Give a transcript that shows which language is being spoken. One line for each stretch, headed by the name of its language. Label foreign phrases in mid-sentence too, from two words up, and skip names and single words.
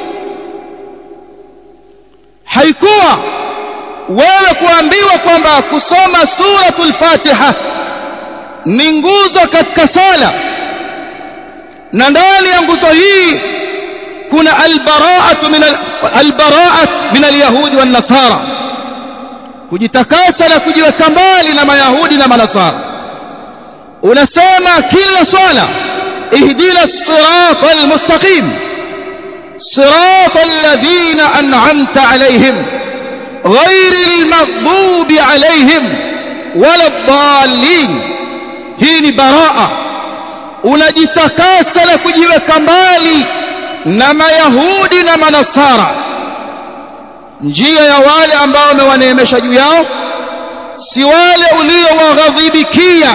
Swahili: Haikuwa wewe kuambiwa kwamba kusoma suratul Fatiha ni nguzo katika sala, na ndani ya nguzo hii kuna
Arabic: البراءة من اليهود والنصارى,
Swahili: kujitakasa na kujiweka mbali na mayahudi na manasara. Unasema kila swala
Arabic: اهدنا الصراط المستقيم صراط الذين أنعمت عليهم غير المغضوب عليهم ولا الضالين.
Swahili: Hii ni baraa, unajitakasa na kujiweka mbali na mayahudi na manasara, njia ya wale ambao umewaneemesha juu yao, si wale uliowaghadhibikia.